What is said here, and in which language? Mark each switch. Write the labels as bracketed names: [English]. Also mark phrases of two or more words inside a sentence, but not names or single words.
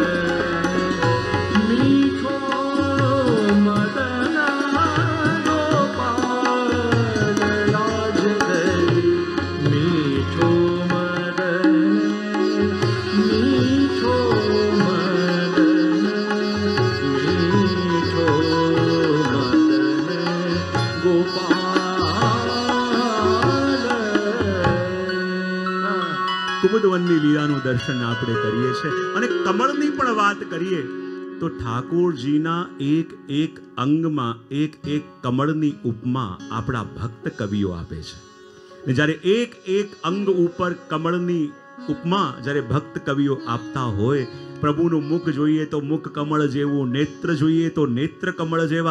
[Hindi] मीठो मदन गोपाल आज नहीं मीठो मदन मीठो मदन मीठो मदन गोपाल [Gujarati] કુમુદવનની લીલાનું દર્શન આપણે કરીએ છીએ અને કમળની પણ વાત કરીએ તો ઠાકોરજીના એક એક અંગમાં એક એક કમળની ઉપમા આપણા ભક્ત કવિઓ આપે છે. ને જ્યારે એક એક અંગ ઉપર કમળની ઉપમા જ્યારે ભક્ત કવિઓ આપતા હોય, પ્રભુનું મુખ જોઈએ તો મુખ કમળ જેવું, નેત્ર જોઈએ તો નેત્ર કમળ જેવા.